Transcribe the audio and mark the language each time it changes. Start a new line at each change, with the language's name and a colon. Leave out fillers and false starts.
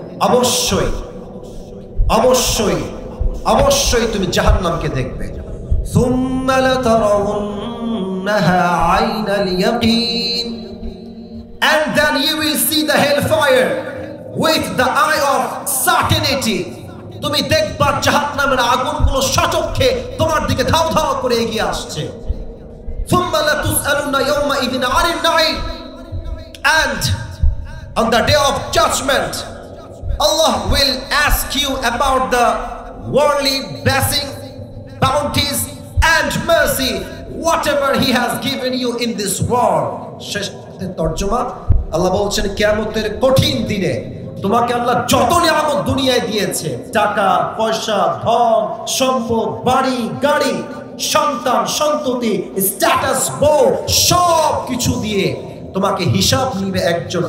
Bangla: অবশ্যই অবশ্যই অবশ্যই তুমি জাহান্নামকে দেখবে।
Arabic: সুম্মা লাতারাউন্নাহা আইনাল ইয়াকিন,
English: and then you will see the hellfire with the eye of certainty.
Bangla: তুমি দেখবা জাহান্নামের আগুনগুলো সচক্ষে তোমার দিকে ধাও ধাও করে এগিয়ে আসছে।
Arabic: সুম্মা লাতুসআলুনা ইয়াওমা ইযিন আনিন নাঈম,
English: and on the day of judgment Allah will ask you about the worldly blessing, bounties and mercy, whatever he has given you in this world.
Bangla: শেষ তরজমা, আল্লাহ বলছেন কিয়ামতের কঠিন দিনে তোমাকে আল্লাহ যত নিয়ামত দুনিয়ায় দিয়েছে, টাকা পয়সা, ধন সম্পদ, বাড়ি গাড়ি, সন্তান সন্ততি, স্ট্যাটাস, বউ, সব কিছু দিয়ে তোমাকে হিসাব নিবে একজন।